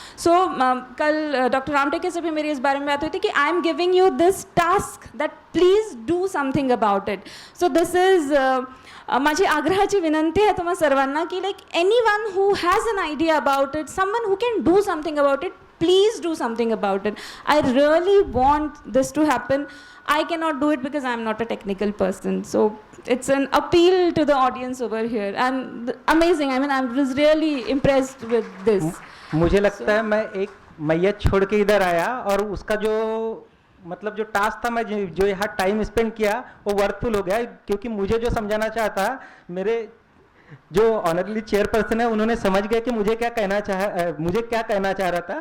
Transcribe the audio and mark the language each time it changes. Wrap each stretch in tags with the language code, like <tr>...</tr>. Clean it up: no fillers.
<hi>सो कल डॉक्टर रामटेके से भी मेरी इस बारे में बात हुई थी कि</hi> <en>I am giving you this task that please do something about it. So this is</en> <mr>माझी आग्रहाची विनंती आहे तुम्हा सर्वांना की</mr> <en>Like anyone who has an idea about it, someone who can do something about it, please do something about it. I really want this to happen. I cannot do it because I am not a technical person. So it's an appeal to the audience over here. And amazing. I mean, I was really impressed with this.</en> <hi>मुझे लगता है मैं एक मैयत छोड़ के इधर आया और उसका जो मतलब जो टास्क था, मैं जो यहाँ टाइम स्पेंड किया वो वर्थफुल हो गया, क्योंकि मुझे जो समझाना चाहता मेरे जो ऑनरली चेयरपर्सन है उन्होंने समझ गया कि मुझे क्या कहना चाह रहा था।</hi>